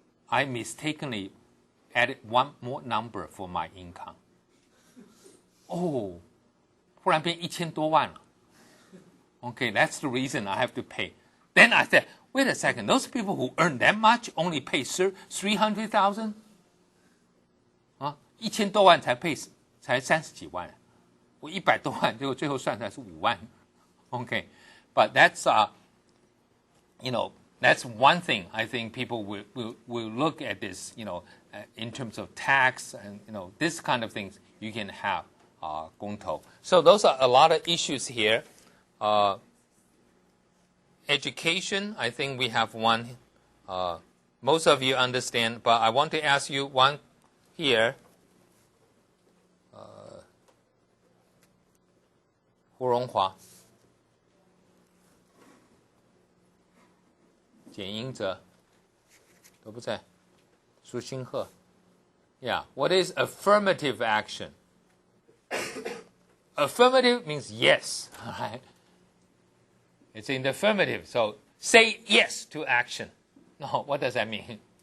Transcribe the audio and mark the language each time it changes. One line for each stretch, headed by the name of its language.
English: I mistakenly added one more number for my income.
Chinese: 忽然变1000多万了。
English: Okay, that's the reason I have to pay. Then I said, wait a second, those people who earn that much only pay 300,000?
Chinese: 1000多万才30几万，我100多万，结果最后算出来是5万。
English: Okay, but that's that's one thing I think people will look at this, in terms of tax and this kind of things you can have 公投. So those are a lot of issues here. Education, I think we have one. Most of you understand, but I want to ask you one here.
Chinese: 胡荣华、简英哲都不在，苏新鹤。
English: Yeah, what is affirmative action? Affirmative means yes, right? It's in the affirmative, so say yes to action. No, what does that mean?